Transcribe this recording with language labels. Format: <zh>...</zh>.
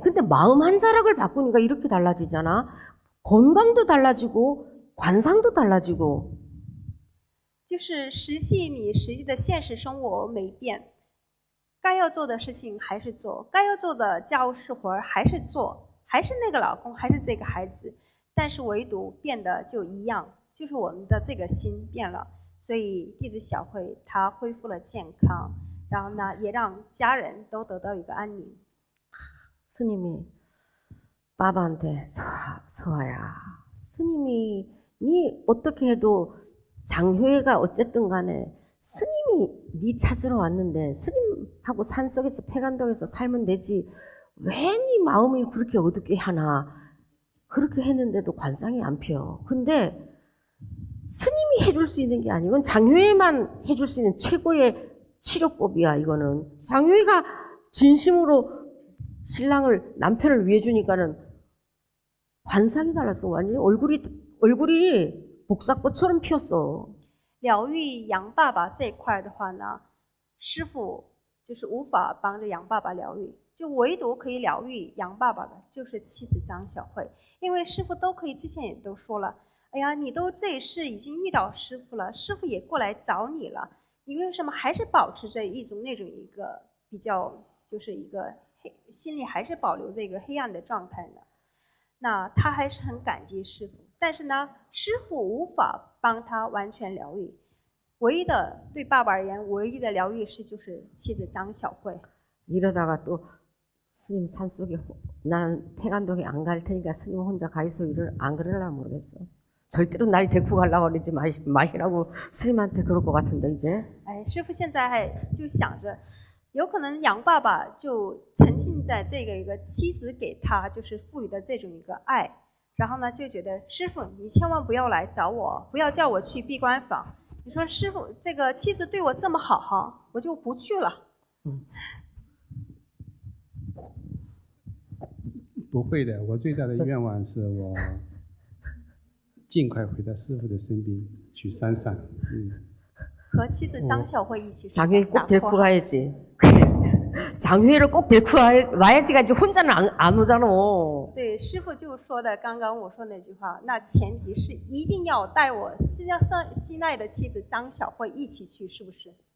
<ko>근데 마음 한 자락을 바꾸니까 이렇게 달라지잖아. 건강도 달라지고 관상도 달라지고.</ko> <zh>就是实际的现实生活没变。该要做的事情还是做，该要做的家务事活还是做，还是那个老公，还是这个孩子，但是唯独变得就一样，就是我们的这个心变了。所以弟子小慧她恢复了健康，然后呢，也让家人都得到一个安宁。</zh> <ko>스님이 바바한테 서아야, 스님이 니 어떻게 해도 장효혜가 어쨌든 간에 스님이 네 찾으러 왔는데 스님하고 산속에서 폐간동에서 살면 되지 왜 네 마음이 그렇게 어둡게 하나. 그렇게 했는데도 관상이 안 펴. 근데 스님이 스님이 해줄 수 있는 게 아니고 이건 장효회만 해줄 수 있는 최고의 치료법이야. 이거는 장효회가 진심으로 신랑을 남편을 위해 주니까는 관상이 달랐어. 완전히 얼굴이 복사꽃처럼 피었어.</ko> <zh>疗愈杨爸爸这一块的话呢，师傅就是无法帮着杨爸爸疗愈，就唯独可以疗愈杨爸爸的就是妻子张小慧，因为师傅都可以，之前也都说了，哎呀，你都这一世已经遇到师傅了，师傅也过来找你了，你为什么还是保持着一种一个比较，就是一个心里还是保留着一个黑暗的状态呢？那他还是很感激师傅，但是呢，师傅无法帮他完全疗愈。唯一的对爸爸而言，唯一的疗愈师就是妻子张小慧。</zh> <ko>이러다가 또 스님 산속에 나는 팽안동에 안 갈 테니까 스님 혼자 가 있어 이를 안 그러려나 모르겠어. 절대로 날 데리고 가려고 그러지 마시라고 스님한테 그럴 것 같은데 이제.</ko> <zh>哎，师傅现在还就想着，有可能杨爸爸就沉浸在这个一个妻子给他就是赋予的这种一个爱，然后呢就觉得师傅你千万不要来找我，不要叫我去闭关房。你说师傅这个妻子对我这么好哈，我就不去了。不会的，我最大的愿望是我尽快回到师父的身边，去山上。和妻子张小慧一起</zh> <ko>장회를 꼭 데리고 가야지. 장회를 꼭 데리고 와야지가 이제 혼자는 안 오잖아.</ko> <zh>对，师傅就说的刚刚我说那句话，那前提是一定要带我心爱的妻子张小慧一起去，是不是？</zh>